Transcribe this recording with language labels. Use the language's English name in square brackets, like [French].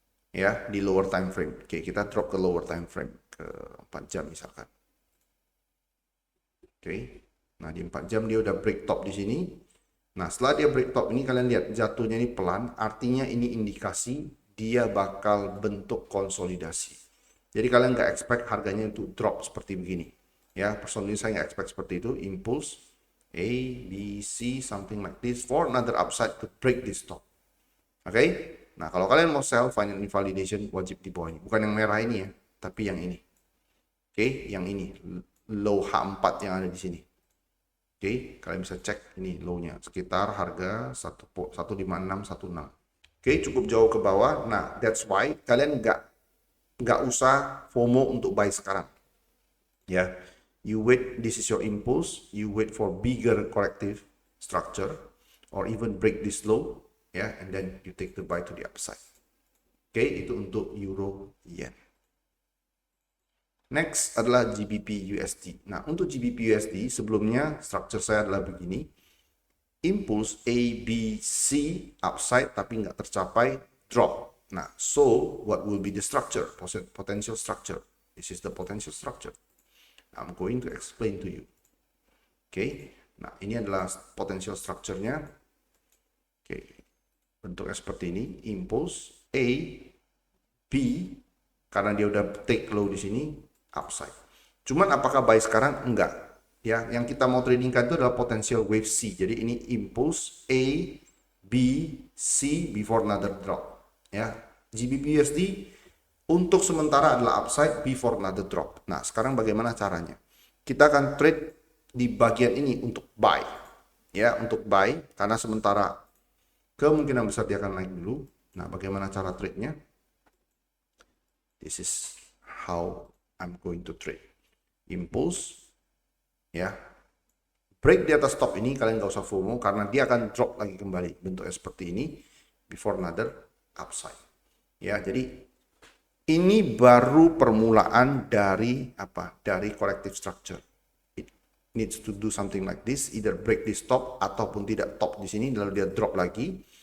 [Indonesian] Ya, di lower time frame. Oke, kita drop ke lower time frame ke 4 jam misalkan. Oke. Nah, di 4 jam dia udah break top di sini. Nah, setelah dia break top ini kalian lihat jatuhnya ini pelan, artinya ini indikasi dia bakal bentuk konsolidasi. Jadi kalian nggak expect harganya untuk drop seperti begini. Ya, personally saya nggak expect seperti itu. [English] Impulse A, B, C, something like this for another upside to break this top. [Indonesian] Oke? Nah, kalau kalian mau sell final invalidation wajib di bawah ini. Bukan yang merah ini ya, tapi yang ini. Oke, yang ini low H4 yang ada di sini. Oke, kalian bisa cek ini low-nya sekitar harga 15616. Oke, cukup jauh ke bawah. Nah, [English] that's why [Indonesian] kalian nggak usah FOMO untuk buy sekarang. [English] Ya, you wait. This is your impulse. You wait for bigger corrective structure or even break this low. Ya, and then you take the buy to the upside. [Indonesian] Oke, itu untuk euro yen. Next adalah GBP USD. Nah, untuk GBP USD sebelumnya structure saya adalah begini. Impulse A, B, C upside tapi nggak tercapai, drop. [English] Nah, so what will be the structure? Potential structure. This is the potential structure. I'm going to explain to you. Oke. [Indonesian] Nah, ini adalah potential structure-nya. Oke. Bentuknya seperti ini. Impulse A, B, karena dia udah take low di sini, upside. Cuman apakah buy sekarang? Enggak. Ya, yang kita mau tradingkan itu adalah potential wave C. Jadi ini impulse A, B, C [English] before another drop. [Indonesian] Ya, GBP USD untuk sementara adalah upside [English] before another drop. [Indonesian] Nah, sekarang bagaimana caranya? Kita akan trade di bagian ini untuk buy. Ya, untuk buy karena sementara kemungkinan besar dia akan naik dulu. Nah, bagaimana cara trade-nya? [English] This is how I'm going to trade. [Indonesian] Impulse, ya, break di atas stop ini kalian nggak usah FOMO karena dia akan drop lagi kembali bentuknya seperti ini [English] before another upside. [Indonesian] Ya, jadi ini baru permulaan dari apa? Dari corrective structure. [English] It needs to do something like this, either break this top [Indonesian] ataupun tidak top di sini lalu dia drop lagi.